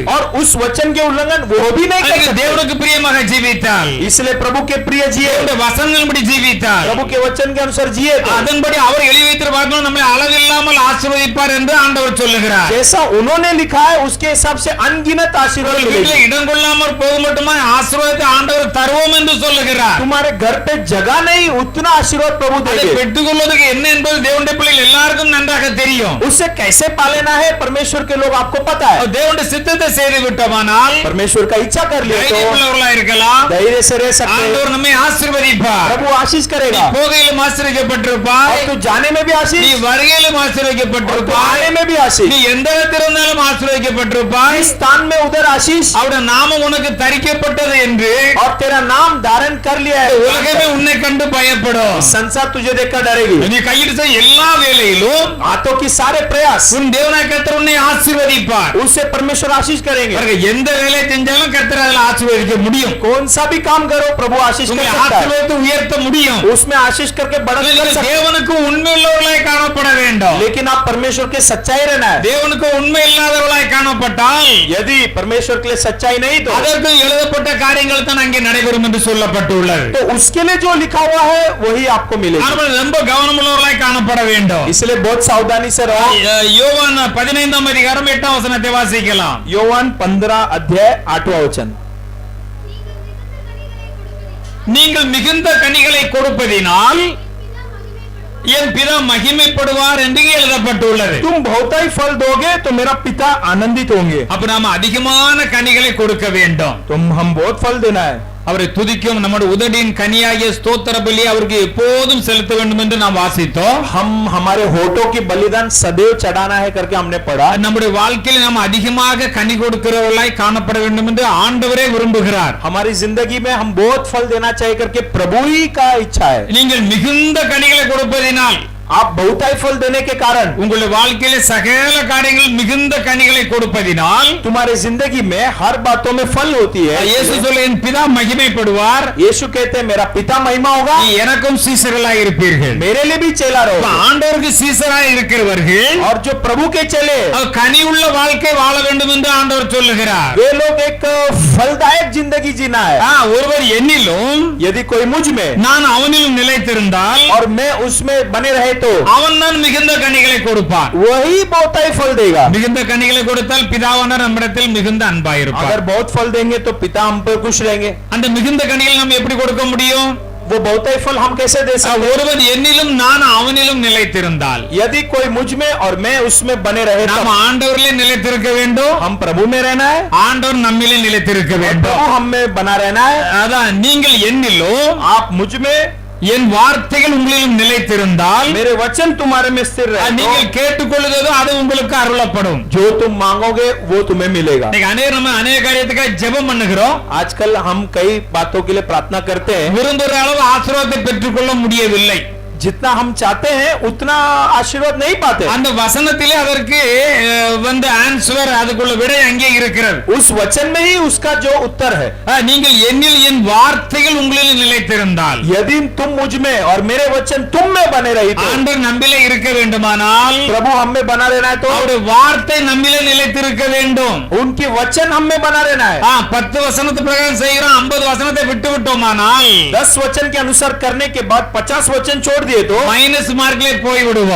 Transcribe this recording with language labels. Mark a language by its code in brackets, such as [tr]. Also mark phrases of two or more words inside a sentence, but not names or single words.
[hi] और उस वचन के उल्लंघन वो भी नहीं कर [ta] அதுக்கு [hi] सकते। [ta] தேவனுக்கு பிரியமாக ஜீவித்தால், [hi] इसलिए प्रभु के प्रिय जिए, [ta] தேவனுடைய வசனங்களின்படி ஜீவித்தால், [hi] प्रभु के वचन के अनुसार जिए, तो [ta] அதன்படி அவர் எழுதி வைத்திருப்பார்கள் நம்மை அளவில்லாமல் ஆசீர்வதிப்பார் என்று ஆண்டவர் சொல்லுகிறார். [hi] जैसा उन्होंने लिखा है उसके हिसाब से अनगिनत आशीर्वाद [ta] உங்கள் [hi] मिलेगी। [ta] வீட்டில் இடம் கொள்ளாமல் போக மட்டுமா ஆசீர்வாதத்தை ஆண்டவர் தருவோம் என்று சொல்லுகிறார். [hi] तुम्हारे घर पे जगह नहीं, उतना आशीर्वाद प्रभु [ta] அதை [hi] देंगे। [ta] பெற்றுக்கொள்வதற்கு என்ன என்பது தேவனுடைய பிள்ளைகள் எல்லாருக்கும் நன்றாக தெரியும். [hi] उससे कैसे पालेना है परमेश्वर के लोग आपको पता है। [ta] தேவனுடைய சித்தத்தை செய்து விட்டோமானால் [hi] परमेश्वर का इच्छा कर लिया तो [ta] தைரியமுள்ளவர்களாக இருக்கலாம். [hi] धैर्य से रह सकते [ta] ஆண்டவர் [hi] हैं, [ta] நம்மை ஆசீர்வதிப்பார். [hi] प्रभु आशीष करेगा। [ta] போகையிலும் ஆசீர்வதிக்கப்பட்டிருப்பாய், [hi] और तू जाने में भी [ta] நீ [hi] आशीष, [ta] வருகையிலும் [hi] और तू [ta] ஆசீர்வதிக்கப்பட்டிருப்பாய், [hi] आने में भी आशीष, [ta] நீ எந்த இடத்தில் இருந்தாலும் ஆசீர்வதிக்கப்பட்டிருப்பாய். [hi] इस स्थान में उधर आशीष, [ta] அவருடைய நாமம் உனக்கு தரிக்கப்பட்டது என்று [hi] और तेरा नाम धारण कर लिया है। [ta] உலகமே உன்னை கண்டு பயப்படும். [hi] संसार तुझे देखकर डरेगी। [ta] நீ கையில் செய்ய எல்லா வேலையிலும் [hi] हाथों की सारे प्रयास [ta] உன் தேவனாய கர்த்தர் உன்னை ஆசீர்வதிப்பார். [hi] उससे परमेश्वर आशीष करेंगे। [ta] பாருங்க, எந்த வேலையை செஞ்சாலும் கர்த்தர் அதில் ஆசீர்வதிக்க முடியும். [hi] कौन सा भी काम करो प्रभु आशीष कर [ta] உங்களை [hi] सकता है, [ta] ஆசீர்வதித்து உயர்த்த முடியும். [hi] उसमें आशीष करके बढ़त कर [ta] நீங்கள் [hi] सकते हैं। [ta] தேவனுக்கு உண்மையுள்ளவர்களாய் காணப்பட வேண்டும். [hi] लेकिन आप परमेश्वर के सच्चाई रहना है। [ta] தேவனுக்கு உண்மை இல்லாதவர்களாய் காணப்பட்டால் [hi] यदि परमेश्वर के लिए सच्चाई नहीं तो [ta] அதற்கு எழுதப்பட்ட காரியங்கள் தான் அங்கே நடைபெறும் என்று சொல்லப்பட்டுள்ளது. [hi] तो उसके लिए जो लिखा हुआ है वही आपको मिलेगा। [ta] ஆனால் ரொம்ப கவனமுள்ளவர்களாய் காணப்பட வேண்டும். [hi] इसलिए बहुत सावधानी से रहो। [ta] யோவான் 15ஆம் அதிகாரம் 8ஆம் வசனத்தை வாசிக்கலாம். [hi] योवान 15 अध्याय 8वां वचन। [ta] நீங்கள் மிகுந்த கனிகளை கொடுப்பதினால் என் பிதா மகிமைப்படுவார் என்று எழுதப்பட்டுள்ளது. [hi] तुम बहुतायत फल दोगे तो मेरा पिता आनंदित होंगे. [ta] அப்ப நாம அதிகமான கனிகளை கொடுக்க வேண்டும். [hi] हम बहुत फल देना है. [ta] அவரை துதிக்கும் நம்முடைய உதடியின் கனியாகிய ஸ்தோத்திர பலி அவருக்கு எப்போதும் செலுத்த வேண்டும் என்று நாம் வாசித்தோம். [hi] हम हमारे होठों की बलिदान सदैव चढ़ाना है करके हमने पढ़ा. [ta] நம்முடைய வாழ்க்கையில் நாம் அதிகமாக கனி கொடுக்கிறவர்களாய் காணப்பட வேண்டும் என்று ஆண்டவரே விரும்புகிறார். [hi] हमारी जिंदगी में हम बहुत फल देना चाहिए करके प्रभु ही का इच्छा है. [ta] நீங்கள் மிகுந்த கனிகளை கொடுப்பதினால் [hi] आप बहुतायत फल देने के कारण [ta] உங்களுடைய வாழ்க்கையில சகல காரியங்கள் மிகுந்த கனிகளை கொடுப்பதினால் [hi] तुम्हारे जिंदगी में हर बातों में फल होती है. [ta] இயேசு சொல்ல என் பிதா மகிமைப்படுவார். [hi] यीशु कहते हैं मेरा पिता महिमा होगा. [ta] எனக்கும் சீசர்களாய் இருப்பீர்கள். [hi] मेरे लिए भी चेला रहो. [ta] ஆண்டவருக்கு சீசராய் இருக்கிறவர்கள் [hi] और जो प्रभु के चेले [ta] கனி உள்ள வாழ்க்கை வாழ வேண்டும் என்று ஆண்டவர் சொல்லுகிறார். [hi] वे लोग एक फलदायक जिंदगी जीना है. [ta] ஒருவர் என்னிலும் [hi] यदि कोई मुझ में [ta] நான் அவனிலும் நிலைத்திருந்தால் [hi] और मैं उसमें बने रहे तो [ta] அவன் தான் மிகுந்த கனிகளை கொடுப்பான். [hi] वही बहुतायत फल देगा. [ta] மிகுந்த கனிகளை கொடுத்தால் பிதாவானவர் நம்மிடத்தில் மிகுந்த அன்பாயிருப்பார். [hi] अगर बहुत फल देंगे तो पिता हम पर खुश रहेंगे. [ta] அந்த மிகுந்த கனிகளை நாம் எப்படி கொடுக்க முடியும்? [hi] वो बहुतायत फल हम कैसे दे सकते हैं? [ta] ஒருவன் என்னிலும் நான் அவனிலும் நிலைத்திருந்தால் [hi] यदि कोई मुझ में और मैं उसमें बने रहे तो [ta] நாம் ஆண்டவரிலே நிலைத்திருக்க வேண்டும். [hi] हम प्रभु में रहना है. [ta] ஆண்டவர் நம்மிலே நிலைத்திருக்க [hi] और [ta] வேண்டும். [hi] प्रभु हम में बना रहना है. [ta] அதான் நீங்கள் என்னிலும் [hi] आप मुझ में [ta] என் வார்த்தைகள் உங்களிலும் நிலைத்திருந்தால் [hi] मेरे वचन तुम्हारे में स्थिर रहे [ta] நீங்கள் கேட்டுக்கொள்ளுதோ அது உங்களுக்கு அருளப்படும். [hi] जो तुम मांगोगे वो तुम्हें मिलेगा. [ta] நம்ம அநேக காரியத்துக்காக ஜெபம் பண்ணுகிறோம். [hi] आजकल हम कई बातों के लिए प्रार्थना करते हैं. [ta] விரும்புகிற அளவு ஆசீர்வாதத்தை பெற்றுக்கொள்ள முடியவில்லை. [hi] जितना हम चाहते हैं उतना आशीर्वाद नहीं पाते. [ta] அந்த வசனத்திலே அதற்கு வந்து ஆன்சர் அதுக்குள்ள விடை அங்கே இருக்கிறது. [hi] उस वचन में ही उसका जो उत्तर है. [ta] நீங்கள் என்னில் என் வார்த்தைகள் உங்களில் நிலைத்திருந்தால் [hi] यदि तुम मुझ में और मेरे वचन तुम में बने रही तो [ta] ஆண்டவர் நம்மிலே இருக்க வேண்டுமானால் [hi] प्रभु हम में बना रहना है तो [ta] அவருடைய வார்த்தை நம்மிலே நிலைத்திருக்க வேண்டும். [hi] उनकी वचन हम में बना रहना है. [ta] 10 வசனத்து பிரகாரம் செய்கிறோம், 50 வசனத்தை விட்டு விட்டோமானால் [hi] 10 वचन के अनुसार करने के बाद 50 वचन छोड़ दिए तो [en] minus markla [ta] போய் விடுவோம்.